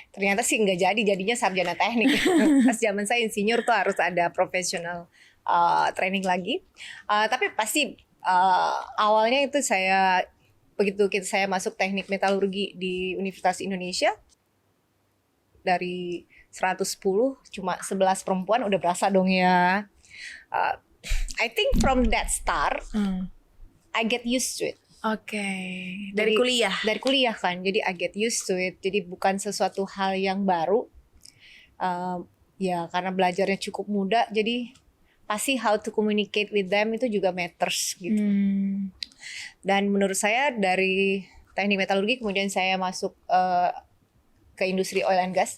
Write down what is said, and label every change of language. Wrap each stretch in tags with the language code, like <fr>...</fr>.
<id>Ternyata sih nggak jadinya sarjana teknik. Pas zaman saya insinyur tuh harus ada profesional training lagi. Tapi pasti awalnya itu begitu saya masuk teknik metalurgi di Universitas Indonesia, dari 110 cuma 11 perempuan, udah berasa dong ya.</id> <en>I think from that start I get used to it.</en> <id>Oke. Dari Jadi, kuliah. Dari kuliah kan, jadi</id> <en>I get used to it.</en> <id>Jadi bukan sesuatu hal yang baru. Ya karena belajarnya cukup muda, jadi pasti</id> <en>how to communicate with them</en> <id>itu juga</id> <en>matters</en> <id>gitu. Dan menurut saya dari teknik metalurgi kemudian saya masuk ke industri oil and gas.</id>